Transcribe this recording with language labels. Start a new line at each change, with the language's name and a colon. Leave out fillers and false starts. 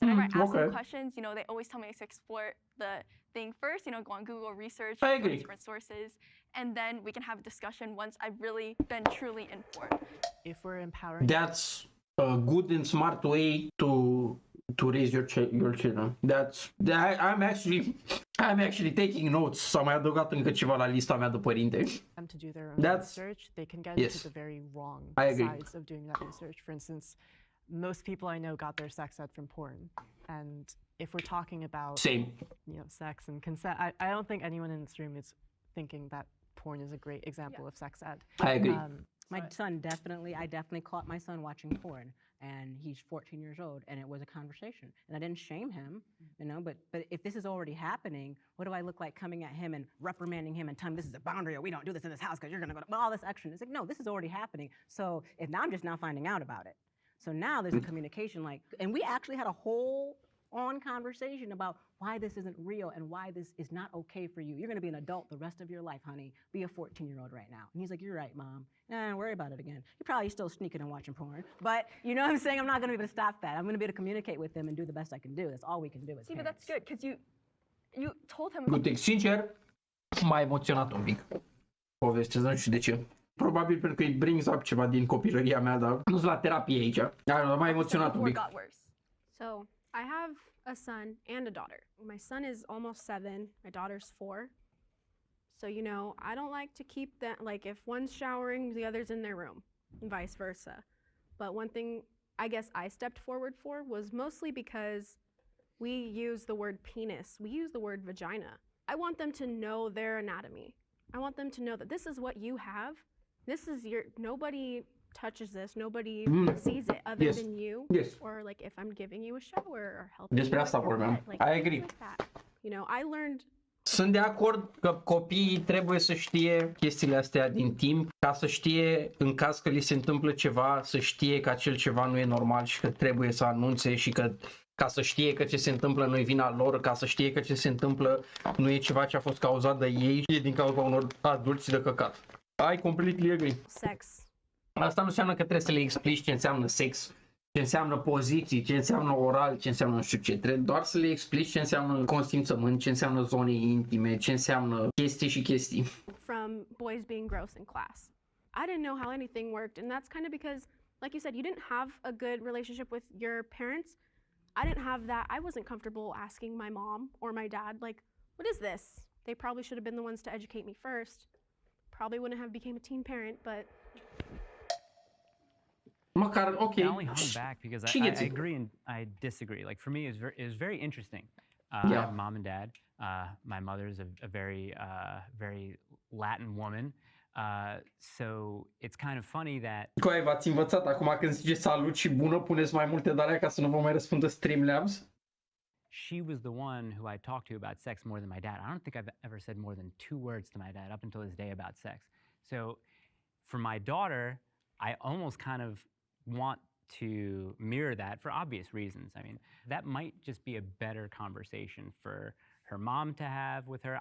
English: Whenever I ask them questions, they always tell me to explore the thing first, go on Google, research, I agree. different sources, and then we can have a discussion once I've really been truly informed. If we're empowering That's a good and smart way to raise your children. I'm actually taking notes.
Romanian: S-a mai adăugat încă ceva la lista mea de părinte.
English: them to do their own research, they can get into the very wrong sides of doing that research. For instance, most people I know got their sex ed from porn, and if we're talking about sex and consent, I don't think anyone in this room is thinking that porn is a great example of sex ed. I agree. My son I definitely caught my son watching porn, and he's 14 years old, and it was a conversation. And I didn't shame him, but if this is already happening, what do I look like coming at him and reprimanding him and telling him this is a boundary, or we don't do this in this house because you're going to go to all this action? It's no, this is already happening. So if now I'm just now finding out about it. So now there's a communication and we actually had a whole on conversation about why this isn't real and why this is not okay for you. You're going to be an adult the rest of your life, honey. Be a 14-year-old right now. And he's like, you're right, Mom. Nah, don't worry about it again. You're probably still sneaking and watching porn. But you know what I'm saying? I'm not going to be able to stop that. I'm going to be able to communicate with him and do the best I can do. That's all we can do as See, but parents. that's good because you told him.
Romanian: Uite, sincer, m-a emoționat un pic povestea, nu știu de ce. Probabil pentru că
English: it brings up
Romanian: ceva din copilăria mea, dar nu sunt la terapie aici. Dar m-a emoționat un pic.
English: So I have a son and a daughter. My son is almost 7, my daughter's 4. So, you know, I don't like to keep them, like if one's showering, the other's in their room, and vice versa. But one thing I guess I stepped forward for was mostly because we use the word penis, we use the word vagina. I want them to know their anatomy. I want them to know that this is what you have. This is your, nobody touches this, nobody sees it other than you. Yes. Or like if I'm giving you a shower or helping
Romanian: Despre
English: you
Romanian: asta
English: with your
Romanian: vorbeam.
English: bed, like, I agree. things like that. You know, I learned.
Romanian: Sunt de acord că copiii trebuie să știe chestiile astea din timp, ca să știe în caz că li se întâmplă ceva, să știe că acel ceva nu e normal și că trebuie să anunțe și că ca să știe că ce se întâmplă nu e vina lor, ca să știe că ce se întâmplă nu e ceva ce a fost cauzat de ei și e din cauza unor adulți de căcat.
English: I completely agree. Sex.
Romanian: Asta nu înseamnă că trebuie să le explici ce înseamnă sex, ce înseamnă poziții, ce înseamnă oral, ce înseamnă nu știu ce. Trebuie doar să le explici ce înseamnă consimțământ, ce înseamnă zone intime, ce înseamnă chestii și chestii.
English: From boys being gross in class. I didn't know how anything worked, and that's kind of because, like you said, you didn't have a good relationship with your parents. I didn't have that. I wasn't comfortable asking my mom or my dad, like, what is this? They probably should have been the ones to educate me first. Probably wouldn't have became a teen parent, but...
Romanian: Măcar, ok.
English: I only hung back because I agree and I disagree. Like for me, it was very interesting. I have mom and dad. My mother's a very very Latin woman. So it's kind of funny that...
Romanian: Coai, v-ați învățat acum când zice salut și bună, puneți mai multe de alea ca să nu vă mai răspundă Streamlabs?
English: She was the one who I talked to about sex more than my dad. I don't think I've ever said more than 2 words to my dad up until this day about sex. So for my daughter, I almost kind of want to mirror that for obvious reasons. I mean, that might just be a better conversation for her mom to have with her.